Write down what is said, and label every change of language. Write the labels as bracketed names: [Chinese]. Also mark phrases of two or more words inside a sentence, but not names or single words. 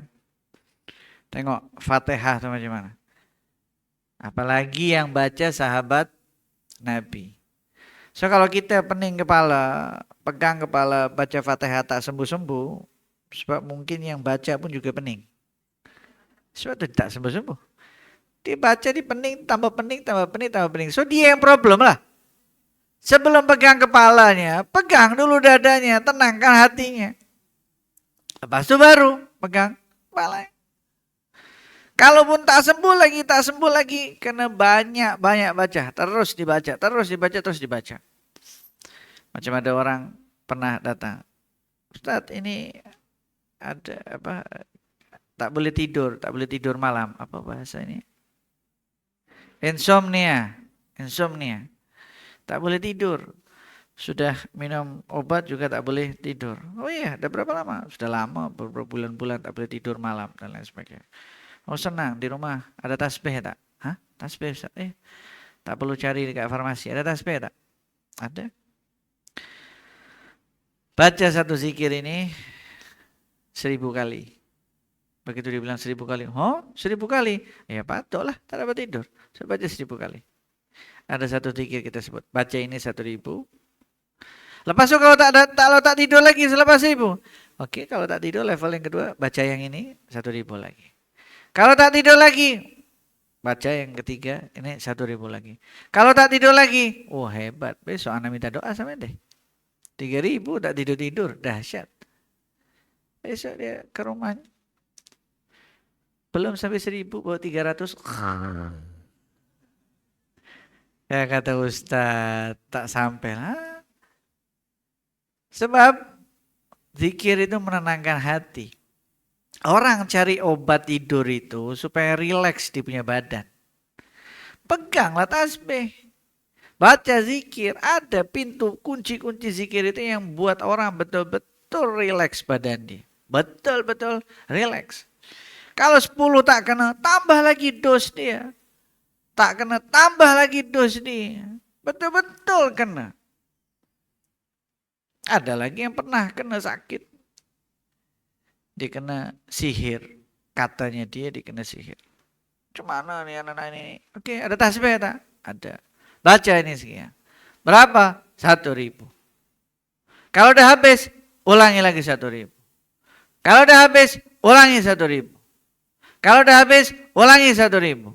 [Malay] Tengok Fatihah sama gimana. Apalagi yang baca sahabat Nabi. So kalau kita pening kepala, pegang kepala, baca Fatihah tak sembuh-sembuh, sebab mungkin yang baca pun juga pening. Sebab itu tak sembuh-sembuh. Dia baca di pening, tambah pening, tambah pening, tambah pening. So dia yang problem lah. Sebelum pegang kepalanya, pegang dulu dadanya, tenangkan hatinya. Lepas itu baru pegang kepalanya. Kalaupun tak sembuh lagi, karena banyak baca, terus dibaca, terus dibaca. Macam ada orang pernah datang, Ustadz ini ada apa? Tak boleh tidur malam. Apa bahasa ini? Insomnia. Tak boleh tidur. Sudah minum obat juga tak boleh tidur. Oh iya, udah berapa lama? Sudah lama, beberapa bulan-bulan tak boleh tidur malam dan lain sebagainya. Oh senang, di rumah ada tasbih tak? Hah? Tasbih Ustaz? Tak perlu cari dekat farmasi. Ada tasbih tak? Ada. Baca satu zikir ini 1000 kali. Begitu dibilang 1000 kali. Oh 1000 kali? Ya patutlah, tak dapat tidur. Saya baca 1000 kali. Ada satu zikir kita sebut. Baca ini 1000. Lepas itu kalau tak tidur lagi selepas 1000. Oke, kalau tak tidur level yang kedua, baca yang ini 1000 lagi. Kalau tak tidur lagi, baca yang ketiga, ini 1000 lagi. Kalau tak tidur lagi, oh hebat. Besok anak minta doa sama deh. 3000 tak tidur-tidur, dahsyat. Besok dia ke rumahnya. Belum sampai 1000, bawa 300. Ya kata Ustadz, tak sampai lah. Sebab zikir itu menenangkan hati. Orang cari obat tidur itu supaya rileks di punya badan. Peganglah tasbih. Baca zikir. Ada pintu kunci-kunci zikir itu yang buat orang betul-betul rileks badan dia. Betul-betul rileks. Kalau 10 tak kena, tambah lagi dos dia. Tak kena, tambah lagi dos dia. Betul-betul kena. Ada lagi yang pernah kena sakit. Dia kena sihir. Katanya dia dikena sihir. Cumana nih anak-anak ini? Oke, ada tasbih tak? Ada. Baca ini sekian. Berapa? 1000. Kalau udah habis, ulangi lagi 1000. Kalau udah habis, ulangi 1000. Kalau udah habis, ulangi 1000.